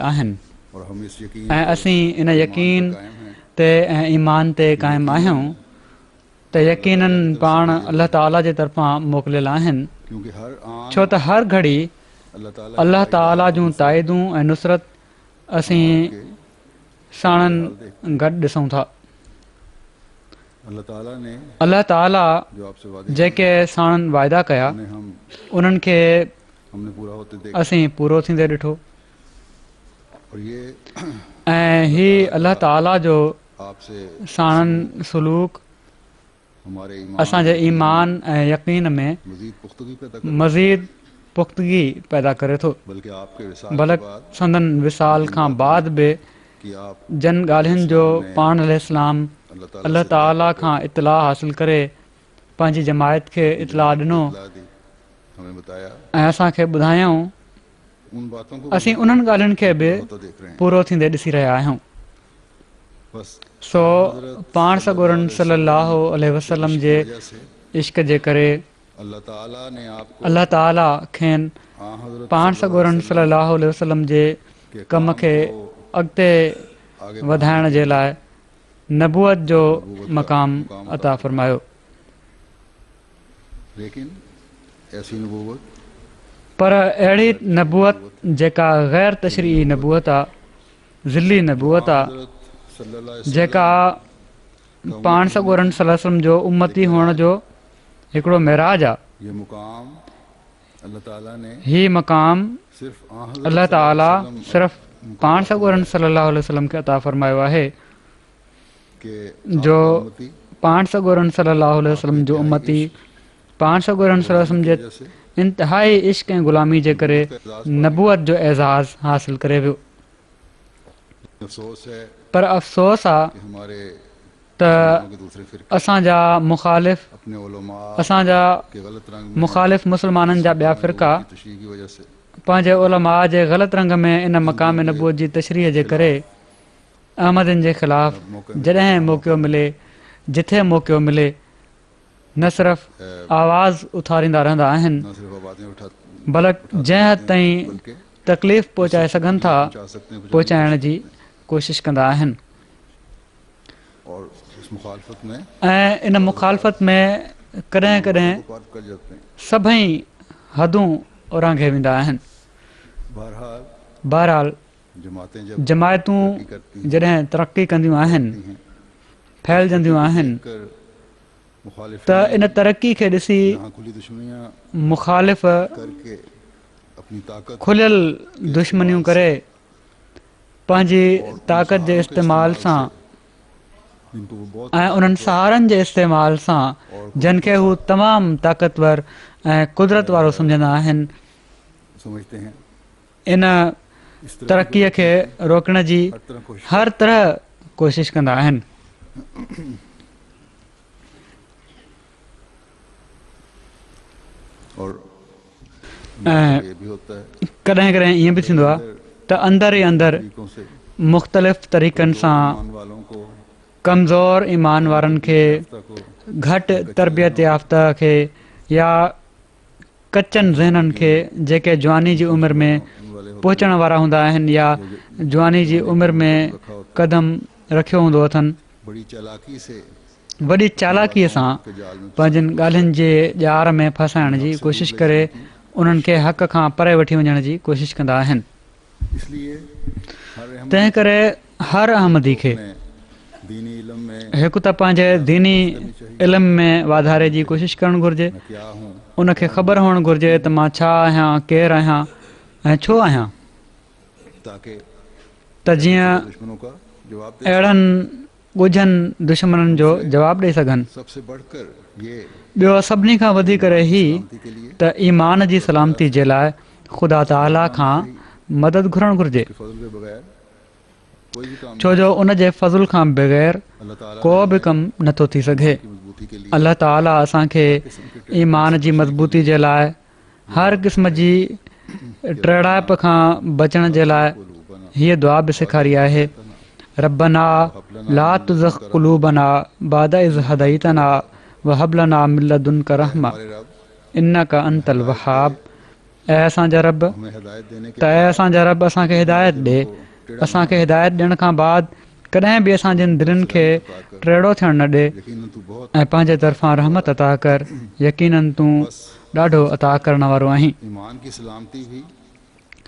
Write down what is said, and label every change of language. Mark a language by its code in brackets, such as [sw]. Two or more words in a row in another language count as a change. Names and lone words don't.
[sd] आहिनि ऐं असीं इन यकीन ते ऐं ईमान ते क़ाइमु आहियूं त यकीनन पाण अल्लाह ताला जे तरफ़ां मोकिलियल आहिनि, छो त हर घड़ी अल्लाह ताला जूं ताइदूं ऐं नुसरत असीं साणनि गॾु ॾिसूं था। [ur] اللہ تعالیٰ نے [sd] अलाह ताला [ur] جو آپ سے وعدے [sd] जेके साणनि वाइदा कया [ur] किए, [sd] उन्हनि खे [ur] ہم نے پورا ہوتے دیکھا. [sd] असीं पूरो थींदे ॾिठो [ur] اور یہ [sd] ऐं ही अलाह ताला जो [ur] آپ سے [sd] साणनि सलूक [ur] हमारे [sd] असांजे ईमान ऐं यकीन में [ur] مزید پختگی پیدا [sd] मज़ीद पुख़्तगी पैदा करे थो। [ur] بلکہ آپ کے وصال [sd] भले [ur] کے بعد [sd] संदन विसाल खां बाद बि [ur] کہ آپ [sd] जन ॻाल्हियुनि जो पाण अलैहिस्सलाम अलाह ताला खां इतलाह हासिल करे पंहिंजी जमायत खे इतलाह ॾिनो [ur] دی، ہمیں بتایا [sd] ऐं असांखे ॿुधायऊं। [ur] ان باتوں کو [sd] असीं उन्हनि ॻाल्हियुनि खे बि [ur] ہوتا دیکھ رہے ہیں. [sd] पूरो थींदे ॾिसी रहिया आहियूं। [ur] बस [sd] सो पाण सॻोरन सल्लल्लाहु अलैहि वसल्लम जे [ur] وجہ سے [sd] इश्क जे करे [ur] اللہ تعالیٰ نے آپ کو [sd] अलाह ताला खेनि [ur] हज़रत [sd] पाण सॻोरन सल्लल्लाहु अलैहि वसल्लम जे [ur] के [sd] कम खे अॻिते [ur] आगे [sd] वधाइण जे लाइ नबूअत जो मक़ाम अता फ़रमायो। [ur] لیکن ایسی نبوت [sd] पर अहिड़ी नबूअत जेका ग़ैर तशरीई नबूअत आहे, ज़िली नबूअत आहे, [ur] حضرت صلی اللہ علیہ [sd] जेका पाण सॻोरन सल्लल्लाहु अलैहि वसल्लम जो उम्मती हुअण जो हिकिड़ो मेराज आहे। [ur] یہ مقام اللہ تعالیٰ نے [sd] ही मक़ाम [ur] सिर्फ [sd] अल्लाह ताला सिर्फ़ पाण सॻोरन सल्लल्लाहु अलैहि वसल्लम खे अता फ़रमायो आहे [ur] के [sd] जो पाण सॻोरन सल्लल्लाहु अलैहि वसल्लम जो उम्मती पाण सॻोरन सल्लल्लाहु अलैहि वसल्लम जे इंतिहाई इश्क ऐं ग़ुलामी जे करे नबूअत जो एज़ाज़ हासिल करे वियो। [ur] افسوس ہے [sd] पर अफ़सोस आहे [ur] کہ ہمارے [sd] त [ur] کے دوسرے فرقے [sd] असांजा मुख़ालिफ़ [ur] اپنے علما [sd] असांजा [ur] کے غلط رنگ میں [sd] मुख़ालिफ़ मुस्लमाननि जा ॿिया फ़िरका [ur] تشریح کی وجہ سے [sd] पंहिंजे उलमा जे ग़लति रंग में इन मक़ाम नबूअत जी तशरीह जे करे अहमदनि जे ख़िलाफ़ जॾहिं मौक़ो मिले, जिथे मौक़ो मिले, न सिर्फ़ आवाज़ उथारींदा रहंदा आहिनि, न [ur] صرف آوازیں اٹھا [sd] बल्कि जंहिं हद ताईं बल्कि तकलीफ़ पहुचाए सघनि था [ur] پہنچا سکتے ہیں [sd] पहुचाइण जी कोशिशि कंदा आहिनि। [ur] اور اس مخالفت میں [sd] ऐं इन मुखालफ़त में कॾहिं कॾहिं [ur] پار کر جاتے ہیں. [sd] सभई हदूं उरांघे वेंदा आहिनि। [ur] बहरहाल [sd] बहरहाल [ur] جماعتیں جب [sd] जमायतूं जॾहिं तरक़ी कंदियूं आहिनि, फैलजंदियूं आहिनि, [ur] کر مخالف [sd] त इन तरक़ी खे ॾिसी [ur] یہاں کھلی دشمنیاں [sd] मुखालिफ़ [ur] کرکے اپنی طاقت [sd] खुलियल दुश्मनियूं करे पंहिंजी ताक़त जे इस्तेमाल सां [ur] جن کو وہ بہت [sd] ऐं उन्हनि सहारनि जे इस्तेमाल सां जिन खे हू तमामु ताक़तवर ऐं कुदरत वारो सम्झंदा आहिनि, [ur] سمجھتے ہیں [sd] इन [ur] اس طرح [sd] तरक़ीअ खे रोकण जी [ur] ہر طرح کوشش [sd] हर तरह कोशिशि कंदा आहिनि। [ur] और [sd] ऐं [ur] یہ بھی ہوتا ہے [sd] कॾहिं कॾहिं ईअं बि थींदो आहे त अंदरि ई अंदरि [ur] طریقوں سے [sd] मुख़्तलिफ़ तरीक़नि सां [ur] ایمان والوں کو [sd] कमज़ोर ईमान वारनि खे, [ur] को [sd] घटि तरबियत याफ़्ता खे या कचनि ज़हननि खे जेके जवानी जी उमिरि में पहुचण वारा हूंदा आहिनि या जवानी जी उमिरि में क़दम रखियो हूंदो अथनि, [ur] بڑی چالاکی سے [sd] वॾी चालाकीअ सां पंहिंजनि ॻाल्हियुनि जे ॼार में फसाइण जी कोशिशि करे उन्हनि खे हक़ खां परे वठी वञण जी कोशिशि कंदा आहिनि। [ur] اس لیے ہر احم [sd] तंहिं करे हर अहमदी खे [ur] نے دینی علم میں [sd] हिकु त पंहिंजे दीनी इल्म में वाधारे जी कोशिशि करणु घुरिजे, [ur] میں کیا ہوں [sd] उनखे ख़बर हुअणु घुरिजे त मां छा आहियां, केरु आहियां ऐं छो आहियां, [ur] ताकि [sd] त जीअं [ur] دشمنوں کا جواب دے. [sd] अहिड़नि ॻुझनि दुश्मननि जो जवाबु ॾेई सघनि। [ur] سب سے بڑھ کر یہ [sd] ॿियो सभिनी खां वधीक ई [ur] سلامتی کے لیے [sd] त ईमान जी सलामती जे लाइ ख़ुदा ताला खां मदद घुरणु घुरिजे, [ur] کے فضل کے بغیر کوئی بھی کام [sd] छो जो उन जे फज़ुल खां बग़ैर [ur] اللہ تعالیٰ [sd] को बि कमु नथो थी सघे। [ur] کی مضبوطی کے لیے [sd] अल्लाह ताला असांखे ईमान जी मज़बूती जे लाइ हर क़िस्म जी टेड़ाइप खां बचण जे लाइ हीअ दुआ बि सेखारी आहे, [ar] ربنا لا تزغ قلوبنا بعد إذ هديتنا وهب لنا من لدنك رحمة [ur] ہمارے رب [ar] إنك أنت الوهاب. [sd] ऐं असांजा रब, [ur] ہمیں ہدایت دینے کے [sd] त ऐं असांजा रब असांखे हिदायत ॾे, असांखे हिदायत ॾियण खां बाद कॾहिं बि असांजनि दिलनि खे टेड़ो थियणु न ॾे [ur] یقیناً تو بہت [sd] ऐं पंहिंजे तरफ़ां रहमत अता कर, यकीनन तूं ॾाढो अता करण वारो आहीं। [ur] ایمان کی سلامتی بھی